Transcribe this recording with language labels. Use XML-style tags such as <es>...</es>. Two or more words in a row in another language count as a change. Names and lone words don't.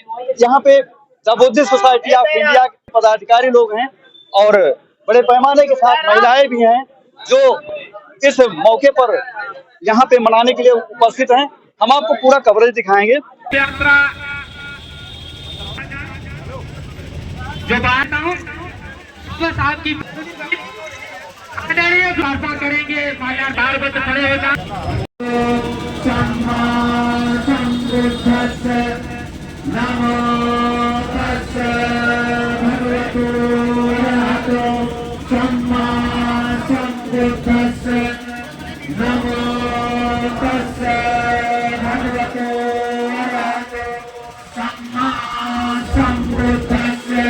<hi>यहाँ पे द बुद्धिस्ट सोसाइटी ऑफ इंडिया के पदाधिकारी लोग हैं और बड़े पैमाने के साथ महिलाएं भी हैं, जो इस मौके पर यहाँ पे मनाने के लिए उपस्थित हैं। हम आपको पूरा कवरेज दिखाएंगे। यात्रा जो साहब की प्रार्थना करेंगे, खड़े हो जाए।</hi> <pi>नमो तस्से भगवतो अरहतो सम्मा सम्बुद्धस्से। नमो तस्से भगवतो अरहतो सम्मा सम्बुद्धस्से।</pi>